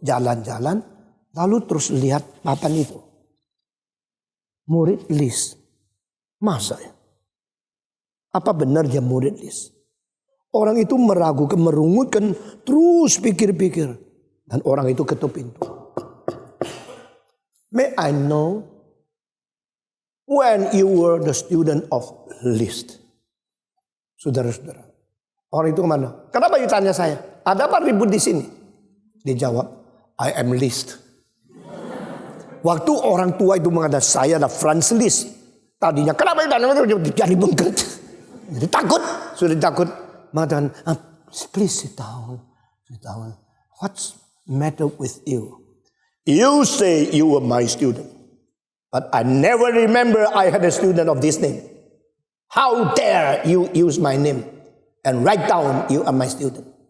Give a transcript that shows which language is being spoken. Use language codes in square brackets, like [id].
[id] Jalan-jalan. Lalu terus lihat papan itu. Murid Liszt. Masa ya? Apa benar dia murid Liszt? Orang itu meragukan, merungutkan. Terus pikir-pikir. Dan orang itu ketuk pintu. [en] May I know when you were the student of Liszt? [id] Saudara-saudara. Orang itu kemana? Kenapa ditanya saya? Ada apa ribut di sini? Dijawab, [en] I am Liszt. [id] Waktu orang tua itu mengatakan saya adalah Franz Liszt. Tadinya kenapa ditanya? Jadi bengket. Jadi takut. Sudah takut. Mengatakan, [en] please sit down. Sit down. What's matter with you? You say you were my student. But I never remember I had a student of this name. How dare you use my name and write down you are my student.